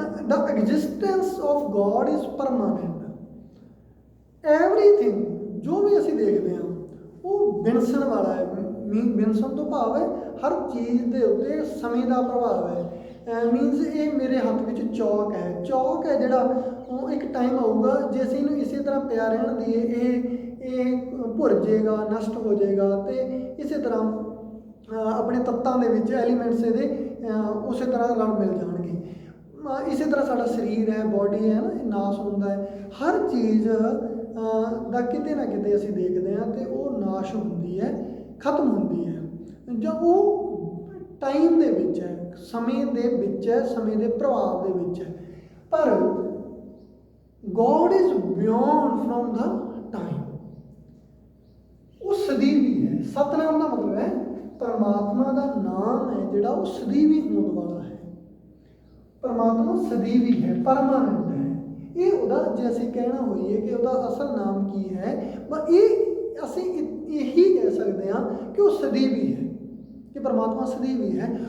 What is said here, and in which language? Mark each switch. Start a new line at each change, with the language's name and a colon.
English: The existence of God is permanent. Everything
Punjabi: ਜੋ ਵੀ ਅਸੀਂ ਦੇਖਦੇ ਹਾਂ ਉਹ ਵਿਨਸਣ ਵਾਲਾ ਹੈ। ਵਿਨਸਣ ਤੋਂ ਭਾਵ ਹੈ ਹਰ ਚੀਜ਼ ਦੇ ਉੱਤੇ ਸਮੇਂ ਦਾ ਪ੍ਰਭਾਵ ਹੈ। ਮੀਨਸ ਇਹ ਮੇਰੇ ਹੱਥ ਵਿੱਚ ਚੌਕ ਹੈ, ਚੌਕ ਹੈ ਜਿਹੜਾ, ਉਹ ਇੱਕ ਟਾਈਮ ਆਊਗਾ ਜੇ ਅਸੀਂ ਇਹਨੂੰ ਇਸੇ ਤਰ੍ਹਾਂ ਪਿਆ ਰਹਿਣ ਦੀਏ ਇਹ ਭੁਰ ਜਾਏਗਾ, ਨਸ਼ਟ ਹੋ ਜਾਏਗਾ, ਅਤੇ ਇਸੇ ਤਰ੍ਹਾਂ ਆਪਣੇ ਤੱਤਾਂ ਦੇ ਵਿੱਚ ਐਲੀਮੈਂਟਸ ਇਹਦੇ ਉਸੇ ਤਰ੍ਹਾਂ ਰਲ ਮਿਲ ਜਾਣਗੇ। ਇਸੇ ਤਰ੍ਹਾਂ ਸਾਡਾ ਸਰੀਰ ਹੈ, ਬਾਡੀ ਹੈ ਨਾ, ਇਹ ਨਾਸ਼ ਹੁੰਦਾ ਹੈ। ਹਰ ਚੀਜ਼ ਦਾ ਕਿਤੇ ਨਾ ਕਿਤੇ ਅਸੀਂ ਦੇਖਦੇ ਹਾਂ ਅਤੇ ਉਹ ਨਾਸ਼ ਹੁੰਦੀ ਹੈ, ਖਤਮ ਹੁੰਦੀ ਹੈ, ਜਾਂ ਉਹ ਟਾਈਮ ਦੇ ਵਿੱਚ ਹੈ, ਸਮੇਂ ਦੇ ਵਿੱਚ ਹੈ, ਸਮੇਂ ਦੇ ਪ੍ਰਭਾਵ ਦੇ ਵਿੱਚ ਹੈ।
English: ਪਰ God is beyond from the time,
Punjabi: ਉਹ ਸਦੀਵੀ ਹੈ। ਸਤਨਾਮ ਦਾ ਮਤਲਬ ਹੈ ਪਰਮਾਤਮਾ ਦਾ ਨਾਮ ਹੈ ਜਿਹੜਾ ਉਹ ਸਦੀਵੀ ਹੋਣ ਵਾਲਾ ਹੈ। ਪਰਮਾਤਮਾ ਸਦੀਵੀ ਹੈ, ਪਰਮਾਨੈਂਟ ਹੈ। ਇਹ ਉਹਦਾ, ਜੇ ਅਸੀਂ ਕਹਿਣਾ ਹੋਈਏ ਕਿ ਉਹਦਾ ਅਸਲ ਨਾਮ ਕੀ ਹੈ, ਪਰ ਇਹ ਅਸੀਂ ਇਹੀ ਕਹਿ ਸਕਦੇ ਹਾਂ ਕਿ ਉਹ ਸਦੀਵੀ ਹੈ, ਕਿ ਪਰਮਾਤਮਾ ਸਦੀਵੀ ਹੈ।